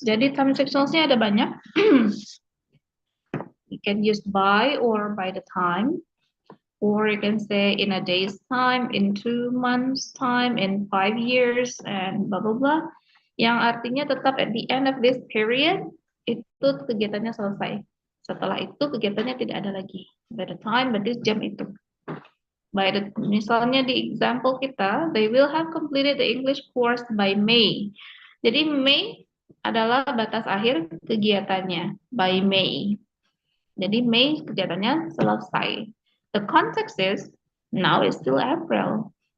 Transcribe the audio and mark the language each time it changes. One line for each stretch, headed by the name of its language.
Indonesian: Jadi time signalsnya ada banyak.
English: You can use by or by the time. Or you can say in a day's time, in 2 months time, in 5 years, and blah, blah, blah.
Indonesian: Yang artinya tetap
English: at the end of this period,
Indonesian: itu kegiatannya selesai. Setelah itu kegiatannya tidak ada lagi.
English: By the time, by this jam itu.
Indonesian: Misalnya di example kita,
English: they will have completed the English course by May.
Indonesian: Jadi May adalah batas akhir kegiatannya, by May. Jadi May kegiatannya selesai.
English: The context is, now is still April.